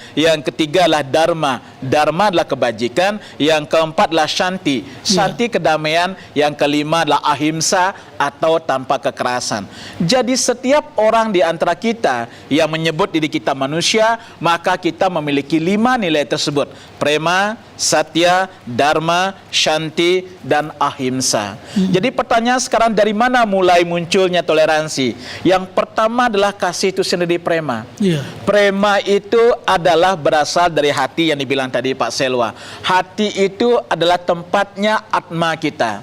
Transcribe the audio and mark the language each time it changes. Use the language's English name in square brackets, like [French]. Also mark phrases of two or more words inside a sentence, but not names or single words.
[Indonesian] Yang ketiga adalah dharma. Dharma adalah kebajikan. Yang keempat adalah shanti. Shanti kedamaian. Yang kelima adalah ahimsa atau tanpa kekerasan. Jadi setiap orang di antara kita yang menyebut diri kita manusia, maka kita memiliki 5 nilai tersebut. Prema, satya, dharma, shanti, dan ahimsa. Jadi pertanyaan sekarang, dari mana mulai munculnya toleransi? Yang pertama adalah kasih itu sendiri, prema. Prema itu adalah berasal dari hati yang dibilang tadi Pak Selwa. Hati itu adalah tempatnya atma kita.